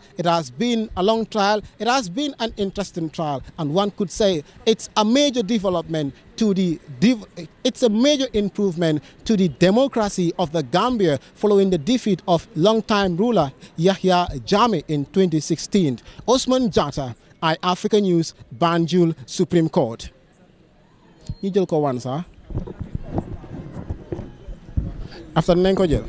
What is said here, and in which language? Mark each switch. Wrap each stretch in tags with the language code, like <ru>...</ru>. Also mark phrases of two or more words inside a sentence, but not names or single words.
<en>It has been a long trial. It has been an interesting trial, and one could say it's a major development to the it's a major improvement to the democracy of the Gambia following the defeat of long-time ruler Yahya Jammeh in 2016. Osman Jatta, iAfrica News, Banjul Supreme Court.</en> <wo>You jël ko wan sa after nañ ko jël.</wo>